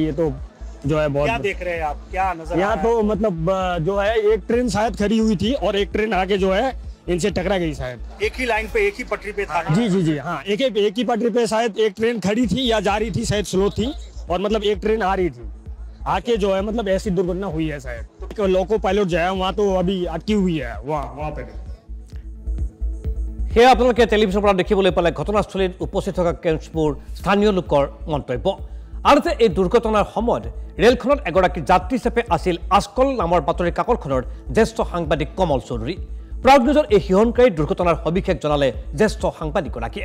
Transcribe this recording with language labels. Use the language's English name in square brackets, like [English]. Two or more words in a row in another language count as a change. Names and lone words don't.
[Hindi] ये तो जो है बहुत क्या देख रहे हैं आप, क्या नजर यहाँ तो मतलब जो है एक ट्रेन शायद खड़ी हुई थी और एक ट्रेन आके जो है इनसे टकरा गई शायद। एक ही लाइन पे एक ही पटरी पे था? जी जी जी हाँ, एक ही पटरी पे शायद एक ट्रेन खड़ी थी या जा रही थी, शायद स्लो थी, और मतलब एक ट्रेन आ रही थी, आके जो है मतलब ऐसी दुर्घटना हुई है शायद। तो [English] loco pilot [Hindi] जो है वहाँ तो अभी अटकी हुई है वहाँ पे। [Assamese] সেয়া আপোনালোকে টেলিভিছনৰ পৰা দেখিবলৈ পালে ঘটনাস্থলীত উপস্থিত থকা কেম্পছবোৰ স্থানীয় লোকৰ মন্তব্য। আনহাতে এই দুৰ্ঘটনাৰ সময়ত ৰেলখনত এগৰাকী যাত্ৰী হিচাপে আছিল আজকল নামৰ বাতৰি কাকতখনৰ জ্যেষ্ঠ সাংবাদিক কমল চৌধুৰী। প্ৰাগ নিউজৰ এই সিহঁনকাৰী দুৰ্ঘটনাৰ সবিশেষ জনালে জ্যেষ্ঠ সাংবাদিকগৰাকীয়ে।